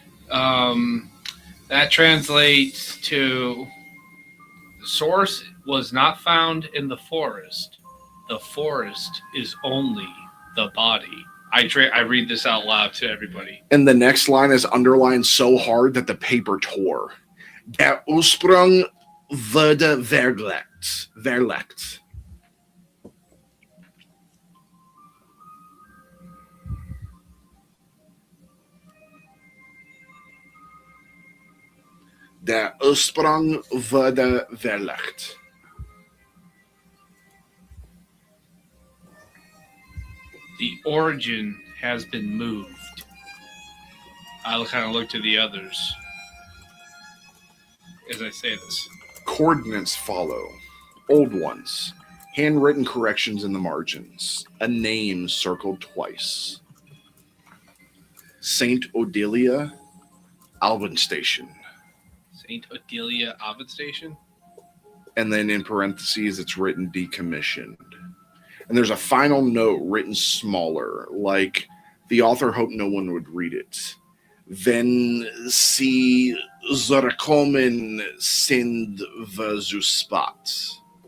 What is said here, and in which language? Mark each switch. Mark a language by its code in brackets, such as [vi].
[en] That translates to the source was not found in the forest. The forest is only the body. I read this out loud to everybody. And the next line is underlined so hard that the paper tore. [de] Der Ursprung wurde verlegt. Der Ursprung wurde verlegt. [en] The origin has been moved. I'll kind of look to the others as I say this. Coordinates follow. Old ones. Handwritten corrections in the margins. A name circled twice. Saint Odelia, Alvin Station. Saint Odelia Ovid Station? And then in parentheses, it's written decommissioned. And there's a final note written smaller, like the author hoped no one would read it. [de] Wenn sie zurückkommen, sind wir zu spät.